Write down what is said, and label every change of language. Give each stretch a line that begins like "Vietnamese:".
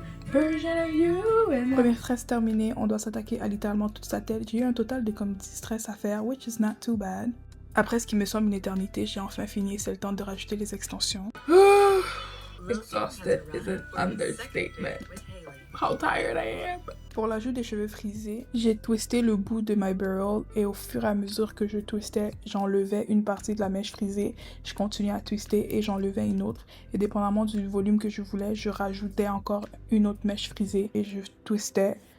French: Première tresse terminée, on doit s'attaquer à littéralement toute sa tête. J'ai eu un total de comme 10 tresses à faire,
English: which is not too bad.
French: Après ce qui me semble une éternité, j'ai enfin fini, c'est le temps de rajouter les extensions.
English: Exhausted is an understatement. How tired I am.
French: Pour l'ajout des cheveux frisés, j'ai twisté le bout de
English: my barrel
French: et au fur et à mesure que je twistais, j'enlevais une partie de la mèche frisée, je continuais à twister et j'enlevais une autre. Et dépendamment du volume que je voulais, je rajoutais encore une autre mèche frisée et je twistais.